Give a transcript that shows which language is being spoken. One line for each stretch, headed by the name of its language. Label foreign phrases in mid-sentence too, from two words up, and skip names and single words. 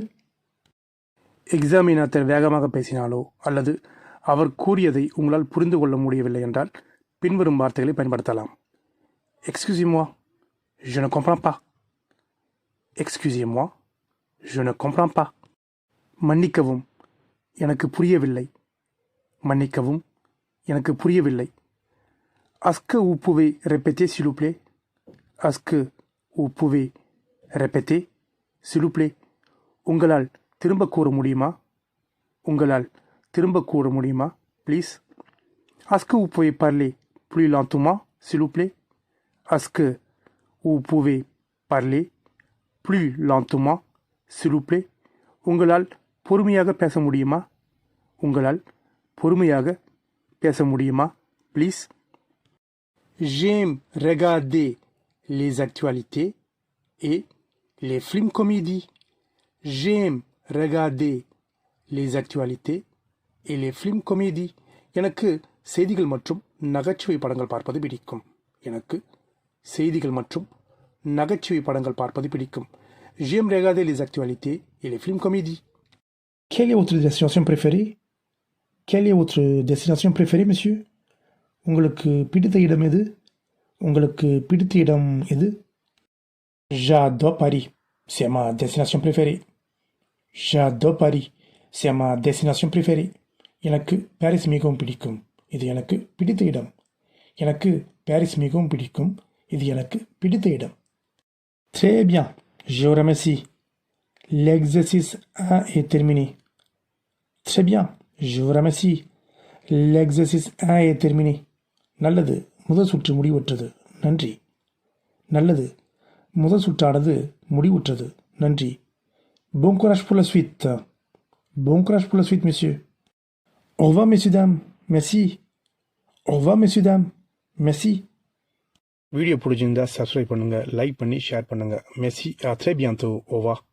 Tamil: எக்ஸாமினேட்டர் வேகமாக பேசினாலோ அல்லது அவர் கூறியதை உங்களால் புரிந்து கொள்ள முடியவில்லை என்றால் பின்வரும் வார்த்தைகளை பயன்படுத்தலாம்.
French: Excusez-moi, je ne comprends pas. Excusez-moi, je ne comprends pas.
Tamil: மன்னிக்கவும், எனக்கு புரியவில்லை. மன்னிக்கவும், எனக்கு புரியவில்லை.
French: Est-ce que vous pouvez répéter s'il vous plaît? Est-ce que vous pouvez répéter s'il vous plaît?
Tamil: உங்களால் திரும்ப கூற முடியுமா? உங்களால் திரும்ப கூற முடியுமா? Please.
French: Est-ce que vous pouvez parler plus lentement s'il vous plaît? Est-ce que vous pouvez parler plus lentement s'il vous plaît?
Tamil: உங்களால் பொறுமையாக பேச முடியுமா? உங்களால் பொறுமையாக பேச முடியுமா? Please.
French: J'aime regarder les actualités et les films comédies. J'aime regarder les actualités et les films comédies.
Tamil: எனக்கு செய்திகள் மற்றும் நகைச்சுவை படங்கள் பார்ப்பது பிடிக்கும். எனக்கு செய்திகள் மற்றும் நகைச்சுவை படங்கள் பார்ப்பது பிடிக்கும்.
French: J'aime regarder les actualités et les films comédies. Quelle est votre destination préférée? Quelle est votre destination préférée, monsieur?
Tamil: உங்களுக்கு பிடித்த இடம் எது? உங்களுக்கு பிடித்த இடம் எது?
French: J'adore Paris. C'est ma destination préférée. J'adore Paris. C'est ma destination préférée.
Tamil: எனக்கு பாரிஸ் மிகவும் பிடிக்கும். இது எனக்கு பிடித்த இடம். எனக்கு பாரிஸ் மிகவும் பிடிக்கும். இது எனக்கு பிடித்த இடம்.
French: Très bien. Je vous remercie. L'exercice 1 est terminé. Très bien. Je vous remercie. L'exercice 1 est terminé.
Tamil: நல்லது. முதல் சுற்று முடிவுற்றது. நன்றி. நல்லது. முதல் சுற்றானது முடிவுற்றது. நன்றி.
French: Bon courage pour la suite. Bon courage pour la suite, monsieur. Au revoir, messieurs, dames. Merci. Au revoir, messieurs, dames. Merci.
Tamil: வீடியோ பிடிச்சிருந்தா சப்ஸ்கிரைப் பண்ணுங்க, லைக் பண்ணி ஷேர் பண்ணுங்க.
French: Merci. À très bientôt. Au revoir.